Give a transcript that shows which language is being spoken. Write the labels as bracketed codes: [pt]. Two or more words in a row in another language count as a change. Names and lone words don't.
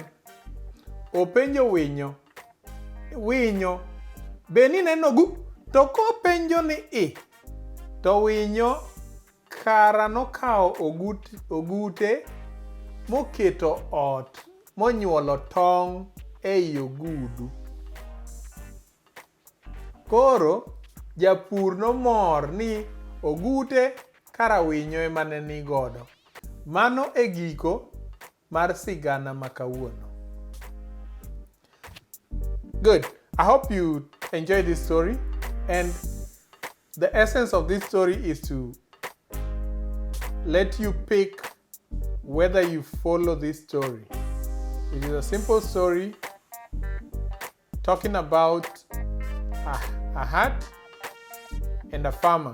[luo] Openjo winyo, be ni neno to kopenjo ni to winyo kara nokawo ogute moketo ot monyuolo tong' ei ogudu. Koro Japur nomor ni ogute kara winyo ema ne ni godo. Mano e giko mar sigana makawuono. [en] Good. I hope you enjoyed this story, and the essence of this story is to let you pick whether you follow this story. It is a simple story talking about a hat and a farmer.